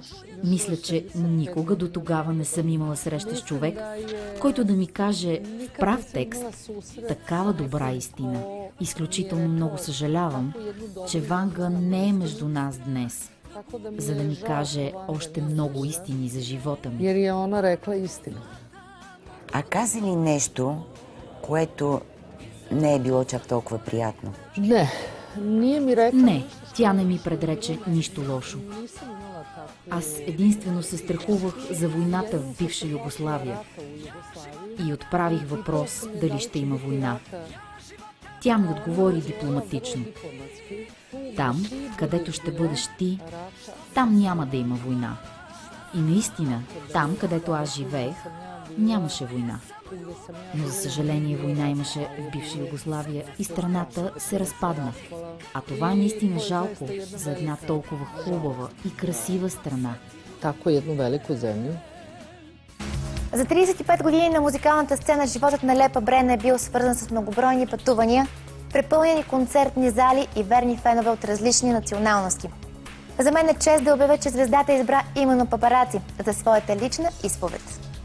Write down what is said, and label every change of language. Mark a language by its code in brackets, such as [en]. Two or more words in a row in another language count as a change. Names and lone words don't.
[bg] Мисля, че никога до тогава не съм имала среща с човек, който да ми каже в прав текст такава добра истина. Изключително много съжалявам, че Ванга не е между нас днес. за да ни каже още много истини за живота ми. [sr] Jer je ona rekla istinu. [bg] А каза ли нещо, което не е било чак толкова приятно? [sr] Ne, nije mi rekla [bg] Не, тя не ми предрече нищо лошо. Аз единствено се страхувах за войната в бивша Югославия и отправих въпрос дали ще има война. Тя ми отговори дипломатично. Там, където ще бъдеш ти, там няма да има война. И наистина, там, където аз живеех, нямаше война. Но за съжаление война имаше в бивша Югославия и страната се разпадна. А това е наистина жалко за една толкова хубава и красива страна. [sr] tako jednu veliku zemlju. [bg] За 35 години на музикалната сцена животът на Лепа Брена е бил свързан с многобройни пътувания, препълнени концертни зали и верни фенове от различни националности. За мен е чест да обявя, че звездата избра именно Папараци за своята лична изповед.